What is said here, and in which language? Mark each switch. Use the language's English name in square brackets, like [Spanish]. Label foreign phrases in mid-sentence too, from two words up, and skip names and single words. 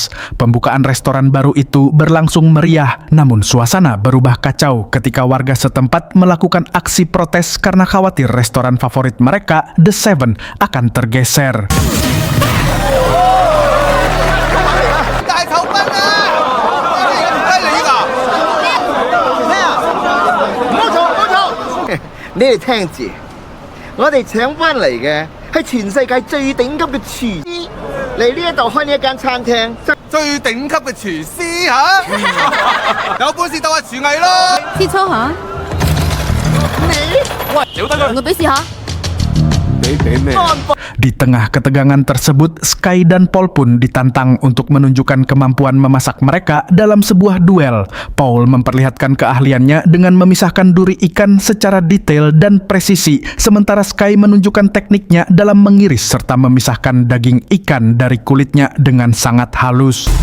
[Indonesian] Pembukaan restoran baru itu berlangsung meriah, namun suasana berubah kacau ketika warga setempat melakukan aksi protes karena khawatir restoran favorit mereka, The Seven, akan tergeser. [Cantonese] Ini 聽住，我哋請翻嚟嘅係全世界最頂級嘅廚師嚟呢一度開呢一間餐廳，最頂級嘅廚師嚇，有本事鬥下廚藝咯！切磋下，我比試下。 [Indonesian] Di tengah ketegangan tersebut, Sky dan Paul pun ditantang untuk menunjukkan kemampuan memasak mereka dalam sebuah duel. Paul memperlihatkan keahliannya dengan memisahkan duri ikan secara detail dan presisi, sementara Sky menunjukkan tekniknya dalam mengiris serta memisahkan daging ikan dari kulitnya dengan sangat halus.